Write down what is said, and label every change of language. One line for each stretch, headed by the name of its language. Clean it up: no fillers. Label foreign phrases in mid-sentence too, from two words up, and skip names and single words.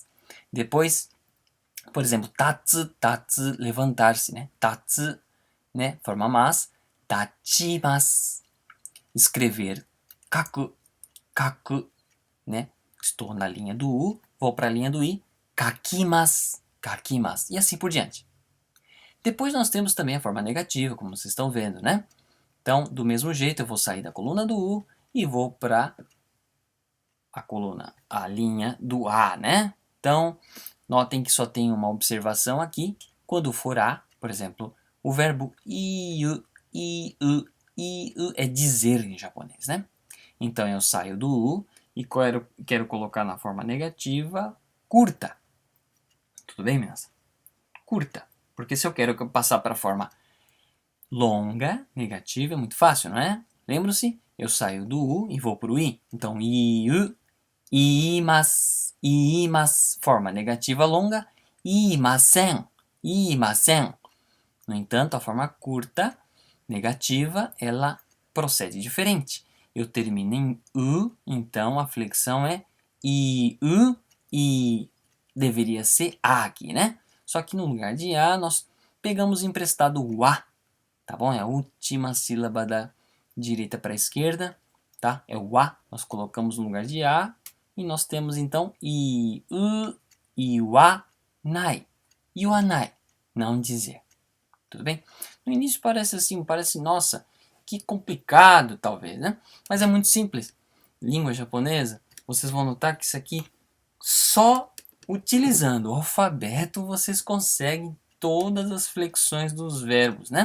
Portuguese: Depois, por exemplo,
Japanese: 立つ、立つ,
Portuguese: levantar-se, né? Tatsu, né? Forma mas, tachimasu. Escrever,
Japanese: 書く、書く,
Portuguese: né? Estou na linha do U, vou para a linha do I,
Japanese: 書きます、書きます.
Portuguese: E assim por diante. Depois nós temos também a forma negativa, como vocês estão vendo, né? Então, do mesmo jeito, eu vou sair da coluna do U e vou para a linha do A, né? Então, notem que só tem uma observação aqui. Quando for A, por exemplo, o verbo iu é dizer em japonês, né? Então, eu saio do U e quero colocar na forma negativa curta. Tudo bem, meninas? Curta. Porque se eu quero passar para a forma longa, negativa, é muito fácil, não é? Lembram-se? Eu saio do U e vou para o I. Então,
Japanese: 言う、言います、言います.
Portuguese: Forma negativa longa,
Japanese: 言いません、言いません.
Portuguese: No entanto, a forma curta, negativa, ela procede diferente. Eu termino em U, então a flexão é iu, e deveria ser A aqui, né? Só que no lugar de A, nós pegamos emprestado o A. Tá bom? É a última sílaba da direita para a esquerda, tá? É o A, nós colocamos no lugar de A e nós temos então
Japanese: 言う、言わない、言わない,
Portuguese: não dizer. Tudo bem? No início parece assim, nossa, que complicado talvez, né? Mas é muito simples. Língua japonesa, vocês vão notar que isso aqui, só utilizando o alfabeto vocês conseguem todas as flexões dos verbos, né?